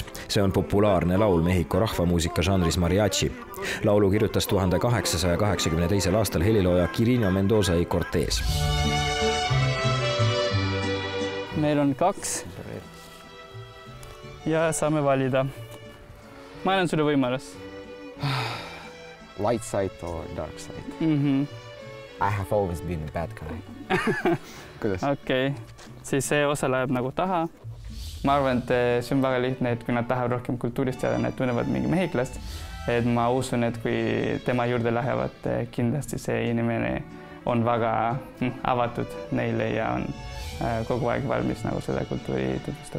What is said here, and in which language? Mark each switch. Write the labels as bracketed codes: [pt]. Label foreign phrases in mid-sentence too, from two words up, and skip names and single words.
[et] See on populaarne laul Mehhiko rahvamuusika žanris mariachi. Laulu kirjutas 1882. aastal helilooja Quirino Mendoza y Cortés. Meil on 2 ja saame valida. Ma annan sulle võimalus. [en] Light side or dark side? I have always been a bad guy. [et] Kuidas? Okei, siis see osa läheb nagu taha. Ma arvan, et see on väga lihtne, et kui nad tahavad rohkem kultuurist teada, need tunnevad mingi mehhiklast, et ma usun, et kui tema juurde lähevad, kindlasti see inimene on väga avatud neile ja on kogu aeg valmis nagu seda kultuuri tutvustab.